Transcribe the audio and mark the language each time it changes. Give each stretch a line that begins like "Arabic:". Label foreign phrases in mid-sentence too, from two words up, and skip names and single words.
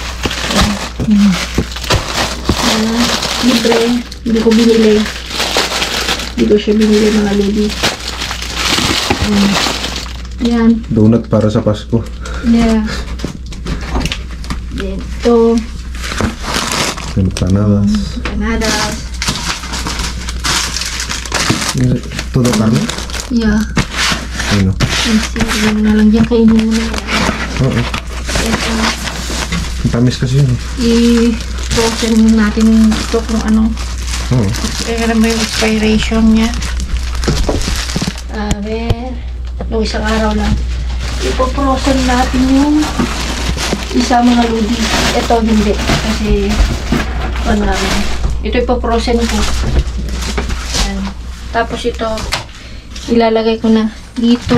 Filipino: Libre. Hindi ko binili. Hindi ko siya binili mga lady. Yan. Donut para sa Pasko.
English: Yeah. Then, ito.
Filipino: Empanadas. Empanadas.
Spanish: Todo carne?
Filipino: Yeah. Ano? Yan na lang dyan. Kainin mo na yan. Oo. Ito. Ang tamis kasi yun. I-frozen natin ito kung ano. Oo. Kaya mo yung expiration niya.
Spanish: A ver.
Filipino: Nung isang araw lang. Ipo-frozen natin yung isa mga ludi. Ito hindi. Kasi ano namin. Ito ipo-frozen ko. Yan. Tapos ito ilalagay ko na dito.